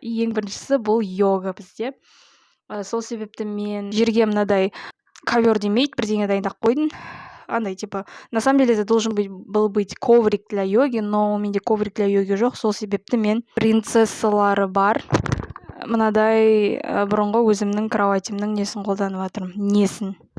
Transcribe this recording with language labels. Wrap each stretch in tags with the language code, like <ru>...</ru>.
<kk>Ең біріншісі бұл йога бізде. Сол себепті мен жерге мынадай ковер демейді, бірдеңе дайындап қойдым. Андай</kk> <ru>типа, на самом деле это должен был быть коврик для йоги, но</ru> <kk>менде</kk> <ru>коврик для йоги</ru> <kk>жоқ. Сол себепті мен принцессалары бар мынадай бұрынғы өзімнің кроватимнің несін қолданып жатырмын. Несін.</kk>